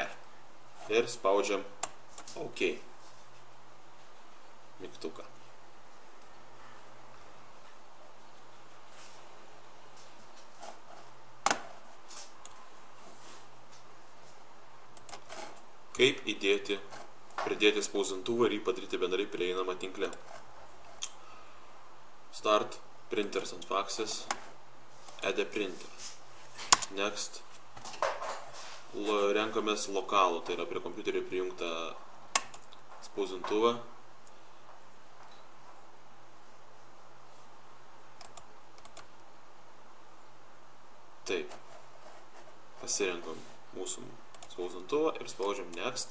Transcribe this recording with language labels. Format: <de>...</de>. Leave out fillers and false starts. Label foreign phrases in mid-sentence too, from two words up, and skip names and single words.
<lt>Ir spaudžiam OK mygtuką. Kaip pridėti spausdintuvą ir jį padaryti bendrai prieinamą tinkle.</lt> <en>Start printers and faxes, add a printer.</en> <lt>Next, renkamės lokalų, tai yra prie kompiuterio prijungtą spausdintuvą. Taip, pasirenkam mūsų spausdintuvą ir spaudžiam Next.</lt>